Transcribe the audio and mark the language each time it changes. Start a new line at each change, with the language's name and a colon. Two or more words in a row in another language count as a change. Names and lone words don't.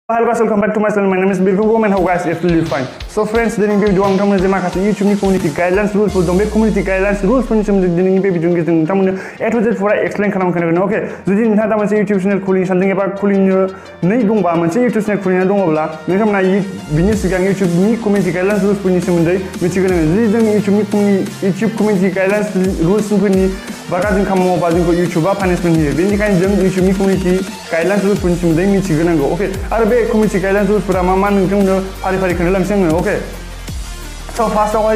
English: Hello guys, welcome back to my channel. My name is Birku and how guys absolutely fine. So friends,
Bodo: दिनैनि बे भिडिअ आं नोंथांमोननो जे माखासे YouTube नि
English: community guidelines
Bodo: रुल्सफोर दं बे
English: community guidelines
Bodo: रुल्सफोरनि सोमोन्दै दिनैनि बे भिडिअनि गेजेरजों नोंथांमोननो
English: A to Z
Bodo: फुरा एक्सप्लेन खालामगोन ओके जुदि नोंथाङा दा मोनसे YouTube चेनेल खुलिनो सानदों एबा खुलिनो नै दंबा मोनसे YouTube चेनेल खुलिनो दङब्ला नोंथांमोना बिनि सिगां YouTube नि कम्युनिटि गाइडलाइन्स रुल्सफोरनि सोमोन्दै मिथिग्रोनांगोन जुदि जों YouTube
English: community guidelines
Bodo: रुल्सफोरनि बागा जों खामानि मावबा जोंखौ YouTubeआ पानिशमेन्ट होयो बेनिखायनो जों YouTube नि
English: community guidelines
Bodo: रुल्सफोरनि सोमोन्दै मिथिग्रोनांगौ ओके आरो बे
English: community guidelines
Bodo: रुल्सफोरा मा नोंथांमोननो फारि खोन्थालांसै आङो ओके स' फार्स्टआवहाय